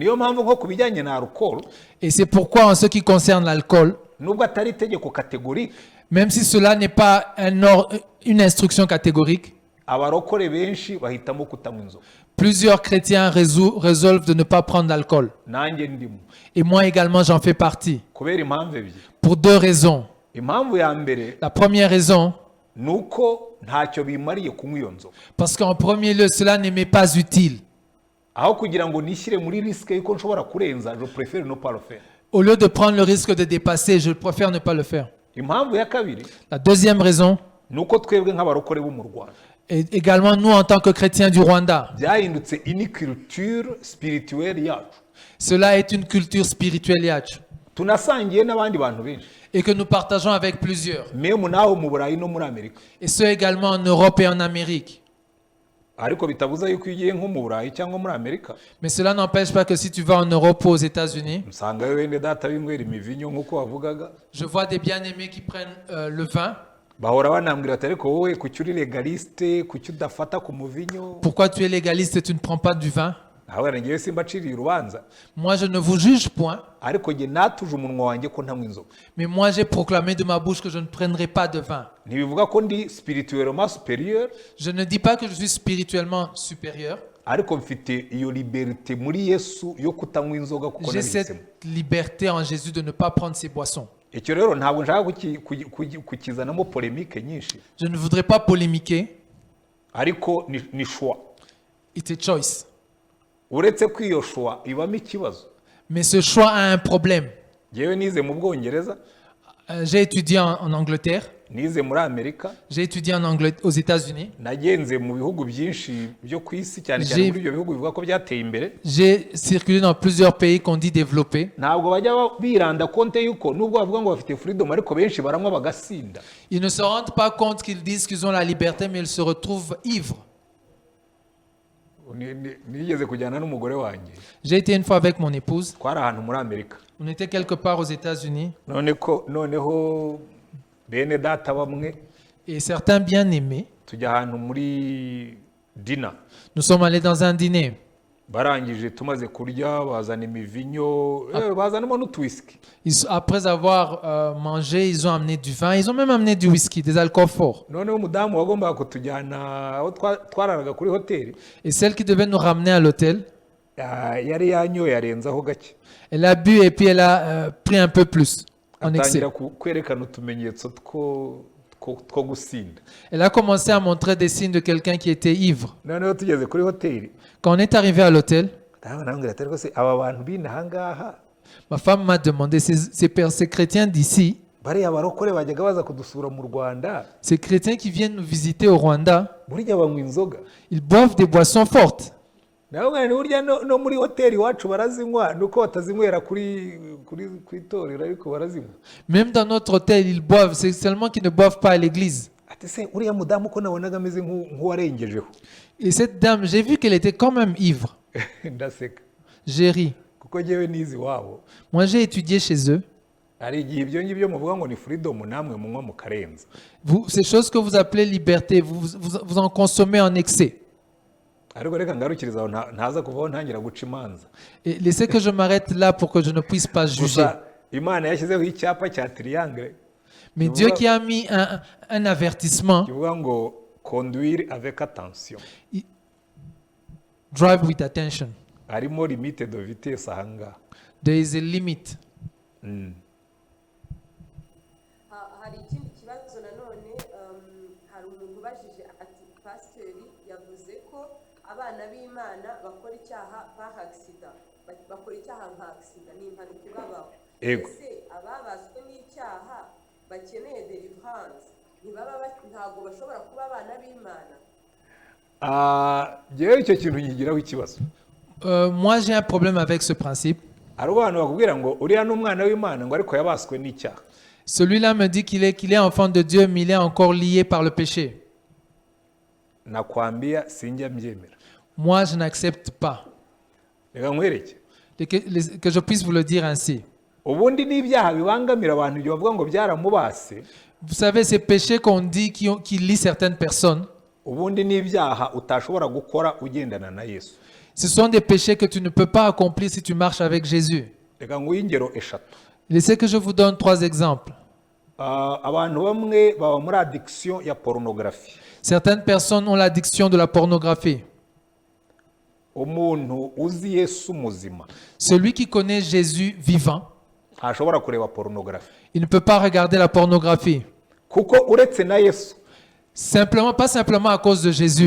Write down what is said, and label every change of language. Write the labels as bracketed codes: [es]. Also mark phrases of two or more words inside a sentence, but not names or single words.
[fr] Et c'est pourquoi en ce qui concerne l'alcool, même si cela n'est pas une instruction catégorique, Plusieurs chrétiens résolvent de ne pas prendre d'alcool. [rw] nanjye ndimo [fr] Et moi également, j'en fais partie. [rw] kubera impamvu ebyiri. [fr] Pour deux raisons. [rw] Impamvu ya mbere [fr] La première raison, [rw] ni uko ntacyo bimariye kunywa iyo nzoga, [fr] parce qu'en premier lieu, cela ne m'est pas utile. [rw] aho kugira ngo nishyire muri risike y'uko nshobora kurenza, [fr] je préfère ne pas le faire. Au lieu de prendre le risque de dépasser, je préfère ne pas le faire. [rw] Impamvu ya kabiri [fr] La deuxième raison, [rw] ni uko twebwe nk'abarokore bo mu Rwanda [fr] et également nous en tant que chrétiens du Rwanda, [rw] byahindutse [fr] une culture spirituelle [rw] yacu, [fr] cela est une culture spirituelle yacu [rw] tunasangiye n'abandi bantu benshi, [fr] et que nous partageons avec plusieurs. [rw] memu naho mu Burayi no muri Amerika. [fr] Et ce également en Europe et en Amérique. [rw] Ariko bitabuza yuko iyo ugiye nko mu Burayi cyangwa muri Amerika [fr] Mais cela n'empêche pas que si tu vas en Europe ou aux États-Unis, [rw] usangayo bene data binywera imivinyo nk'uko wavugaga, [fr] je vois des bien-aimés qui prennent le vin. [rw] bahora banambwira ati ariko wowe kuki uri legaliste, kuki udafata ku muvinyo. [fr] Pourquoi tu es légaliste et tu ne prends pas du vin? [rw] Ahora ngewe simbaciriye urubanza, [fr] Moi, je ne vous juge point, [rw] ariko nge natuje umunwa wanjye ko ntanywa inzoga. [fr] mais moi, j'ai proclamé de ma bouche que je ne prendrai pas de vin. [rw] Ntibivuga ko ndi [fr] spirituellement supérieur, Je ne dis pas que je suis spirituellement supérieur. [rw] ariko mfite iyo liberté muri Yesu yo kutanywa inzoga kuko [fr] J'ai [rw] nabihisemo. [fr] cette liberté en Jésus de ne pas prendre ces boissons. [rw] Icyo rero ntabwo nshaka kukizanamo polémique nyinshi, [fr] Je ne voudrais pas polémiquer. [rw] ariko ni choix. [en] It's a choice. [rw] Uretse ko iyo choix ibamo ikibazo. [fr] Mais ce choix a un problème. [rw] Ngewe nize mu Bwongereza, [fr] J'ai étudié en Angleterre. [rw] nize muri Amerika, [fr] J'ai étudié aux États-Unis. [rw] nagenze mu bihugu byinshi byo ku isi, cyane cyane muri ibyo bihugu bivuga ko byateye imbere. [fr] J'ai circulé dans plusieurs pays qu'on dit développés. [rw] Ntabwo bajya biranda konte yuko nubwo bavuga ngo bafite freedom, ariko benshi baranywa bagasinda. [fr] Ils ne se rendent pas compte qu'ils disent qu'ils ont la liberté, mais ils se retrouvent ivres. [rw] Nigeze kujyana n'umugore wanjye, [fr] J'ai été une fois avec mon épouse. [rw] twari ahantu muri Amerika, [fr] On était quelque part aux États-Unis. [rw] noneho bene data bamwe [fr] Et certains bien-aimés, [rw] tujya ahantu muri dina, [fr] nous sommes allés dans un dîner. [rw] barangije tumaze kurya bazana imivinyo, bazanamo n'utwisiki. [fr] Après avoir mangé, ils ont amené du vin. Ils ont même amené du whisky, des alcools forts. [rw] Noneho umudamu wagombaga kutujyana aho twararaga kuri hoteli, [fr] Et celle qui devait nous ramener à l'hôtel, [rw] yari yanyoye arenzaho gake, [fr] elle a bu et puis elle a pris un peu plus en excès. [rw] atangira kwerekana utumenyetso two gusinda. [fr] Elle a commencé à montrer des signes de quelqu'un qui était ivre. [rw] Noneho tugeze kuri hoteli, [fr] Quand on est arrivé à l'hôtel, [rw] ndabona ati rwose aba bantu b'inaha ngaha [fr] ma femme m'a demandé, ces chrétiens d'ici, [rw] bariya barokore bajyaga baza kudusura mu Rwanda, [fr] ces chrétiens qui viennent nous visiter au Rwanda, [rw] burya banywa inzoga. [fr] ils boivent des boissons fortes. [rw] Nawe ni burya no muri hoteli iwacu barazinywa, nuko batazinywera kuri itorero, ariko barazinywa. [fr] Même dans notre hôtel, ils boivent. C'est seulement qu'ils ne boivent pas à l'église. [rw] Ati se uriya mudamu ko nabonaga ameze nk'uwarengejeho. [fr] Et cette dame, j'ai vu qu'elle était quand même ivre. [rw] Ndaseka [fr] J'ai ri. [rw] kuko ngewe nizi wabo. [fr] Moi, j'ai étudié chez eux. [rw] Hari igihe ibyo ngibyo muvuga ngo ni freedom, namwe munywa mukarenza. [fr] Ces choses que vous appelez liberté, vous en consommez en excès. [rw] Ariko reka ngarukiriza aho ntaza kuvaho ntangira guca imanza. [fr] Et laissez que je m'arrête là pour que je ne puisse pas juger. [rw] Gusa Imana yashyizeho icyapa cya triangle [fr] Mais Dieu qui a mis un avertissement, [rw] kivuga ngo [fr] conduire avec attention. [en] drive with attention. [rw] Harimo [fr] limite de vitesse [rw] aha ngaha. [en] There is a limit. [rw] hari ikindi kibazo nanone, hari umuntu ubajije ati pasiteri yavuze ko abana b'Imana bakora icyaha bahagisida, bakora icyaha nka agisida, ni impanuka ibabaho. Ese ababaswe n'icyaha bakeneye deliverance ntabwo bashobora kuba abana b'Imana? Ngewe icyo kintu nkigiraho ikibazo. [fr] Moi, j'ai un problème avec ce principe. [rw] Hari abantu bakubwira ngo uriya ni umwana w'Imana ngo ariko yabaswe n'icyaha. [fr] Celui-là me dit qu'il est enfant de Dieu, mais il est encore lié par le péché. [rw] Nakwambia sinjya mbyemera. [fr] Moi, je n'accepte pas. [rw] Reka nkwereke. [fr] Que je puisse vous le dire ainsi. [rw] Ubundi n'ibyaha bibangamira abantu ibyo bavuga ngo byaramubase. [fr] Vous savez, ces péchés qu'on dit qui lient certaines personnes, [rw] ubundi n'ibyaha utashobora gukora ugendana na Yesu. [fr] Ce sont des péchés que tu ne peux pas accomplir si tu marches avec Jésus. [rw] Reka nguhe ingero eshatu. [fr] Laissez que je vous donne 3 exemples. [rw] Abantu bamwe baba muri addiction ya pornographie. [fr] Certaines personnes ont l'addiction de la pornographie. Celui qui connaît Jésus vivant, il ne peut pas regarder la pornographie. Simplement, pas simplement à cause de Jésus.